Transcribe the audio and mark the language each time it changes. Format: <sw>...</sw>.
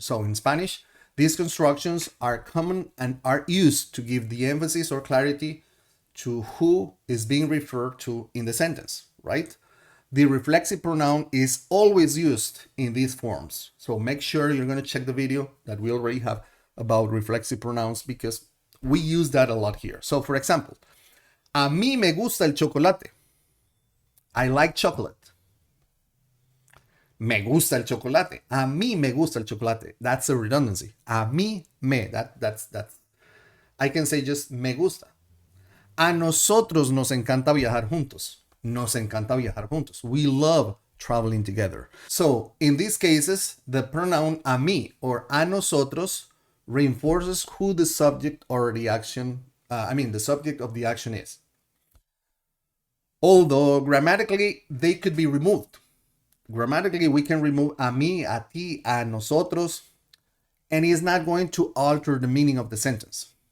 <en>So in Spanish, these constructions are common and are used to give the emphasis or clarity to who is being referred to in the sentence, right? The reflexive pronoun is always used in these forms. So make sure you're going to check the video that we already have about reflexive pronouns because we use that a lot here. So for example,</en> <es>a mí me gusta el chocolate.</es> <en>I like chocolate.</en> <es>Me gusta el chocolate. A mí me gusta el chocolate.</es> <en>That's a redundancy.</en> <es>A mí me.</es> <en>That's. I can say just me gusta.</en> <es>A nosotros nos encanta viajar juntos. Nos encanta viajar juntos.</es> <en>We love traveling together. So in these cases, the pronoun a mí or a nosotros reinforces who the subject or the action, the subject of the action is. Although grammatically, they could be removed. Grammatically, we can remove a mí, a ti, a nosotros, and it's not going to alter the meaning of the sentence.</en>